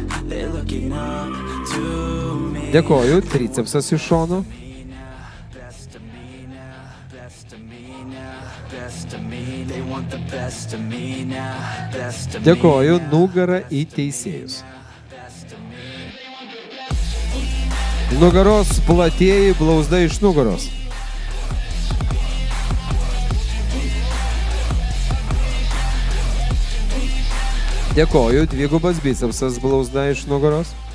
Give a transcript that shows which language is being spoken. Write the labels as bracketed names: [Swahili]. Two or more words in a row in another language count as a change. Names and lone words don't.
[English] they're looking up to me. [Lithuanian] Dėkoju, tricepsas iš šono. [English] Best of me now, best of me now, best of me. They want the best of me now, best of me. [Lithuanian] Dėkoju, nugarą į teisėjus. Nugaros platieji, blauzda iš nugaros. Dėkoju, dvigubas bicepsas, blauzda iš nugaros.